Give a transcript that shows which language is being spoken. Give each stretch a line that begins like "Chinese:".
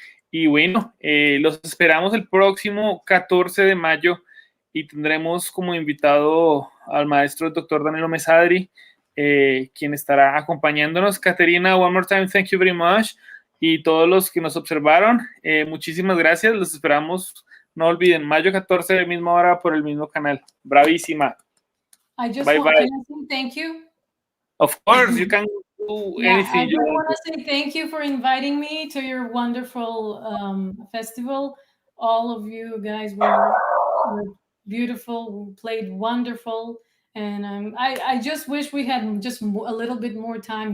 Spanish: Y bueno, los esperamos el próximo 14 de mayo y tendremos como invitado al maestro el doctor Danilo Mesadri, quien estará acompañándonos.
English: Katerina, one more time, thank you very much.
Spanish: Y todos los que nos observaron, muchísimas gracias. Los esperamos. No olviden, mayo 14, misma hora, por el mismo canal. Bravísima.
English: I just bye, want bye. to say thank you. Of course, you can do anything. I just want to say thank you for inviting me to your wonderful festival. All of you guys were beautiful, played wonderful, and I just wish we had just a little bit more time.